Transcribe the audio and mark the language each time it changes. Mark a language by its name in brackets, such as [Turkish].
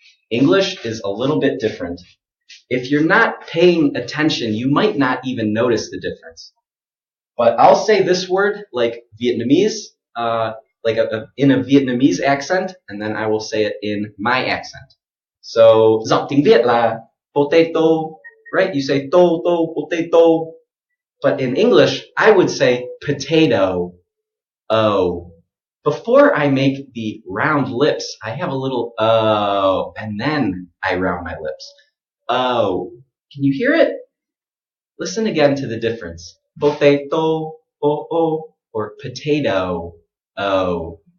[English] English is a little bit different. If you're not paying attention, you might not even notice the difference. But I'll say this word like Vietnamese, in a Vietnamese accent, and then I will say it in my accent. [Vietnamese] So, giọng tiếng Việt là potato, [English] right? You say to, potato. But in English, I would say potato, oh. Before I make the round lips, I have a little oh, and then I round my lips. Oh. Can you hear it? Listen again to the difference. Potato, oh, or potato, oh.